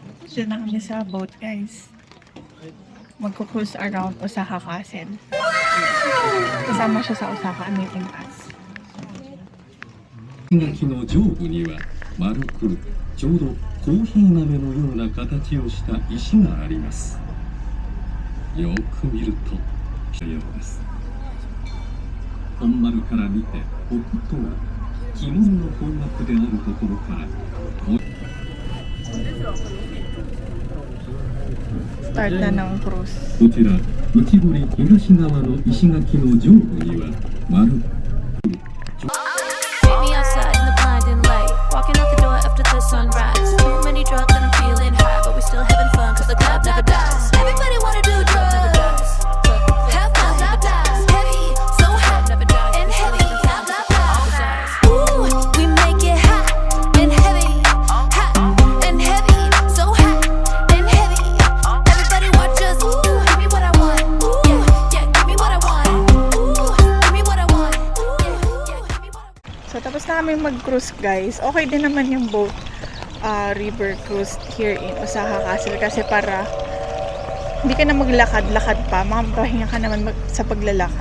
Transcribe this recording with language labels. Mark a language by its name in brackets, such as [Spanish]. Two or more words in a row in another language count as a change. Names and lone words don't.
[Filipino] Diyan na kami sa boat, guys. Magko-cruise around Osaka Castle. Kasama siya sa Osaka Amazing Pass. [Japanese] 石垣の上部には丸くちょうどコーヒー豆のような形をした石があります。よく見るとしたようです。本丸から見て北とは着物の方角であるところから [Filipino] Start na ng cruise. [Japanese] こちら内堀東側の石垣の上部には丸 [English] Meet me outside in the blinding light. Walking out the door after the sunrise. Too many drugs and I'm feeling high, but we still having fun cause the club never dies. Everybody wanna do drugs. Have fun, never dies. Heavy, so hot, never dies. And heavy, blah, blah, blah. Ooh, we make it hot and heavy. Hot and heavy, so hot and heavy. Everybody watch us. Ooh, give me what I want. Ooh, yeah, give me what I want. Ooh, give me what I want. Ooh, yeah, give me what I want. So, [Filipino] tapos na kami mag-cruise, guys. Okay din naman yung [English] boat river cruise here in Osaka Castle [Filipino] kasi para hindi ka na maglakad-lakad pa. Makapahinga ka naman sa paglalakad.